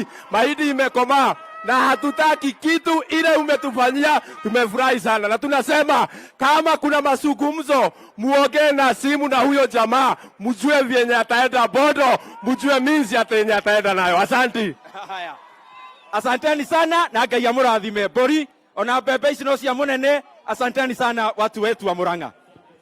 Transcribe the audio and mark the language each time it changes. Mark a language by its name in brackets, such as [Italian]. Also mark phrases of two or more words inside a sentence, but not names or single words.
[Swahili] Mahindi imekomaa na hatutaki kitu ile umetufanyia. Tumefurahi sana na tunasema kama kuna mazungumzo muongee na Simu na huyo jamaa, mjue vyenye ataenda bodo, mjue minzi yenye ataenda nayo. Asante. Asanteni sana na [Kikuyu] Ngai amurathime. Bori ona bebe ici no cia munene. [Swahili] Asanteni sana watu wetu wa Murang'a.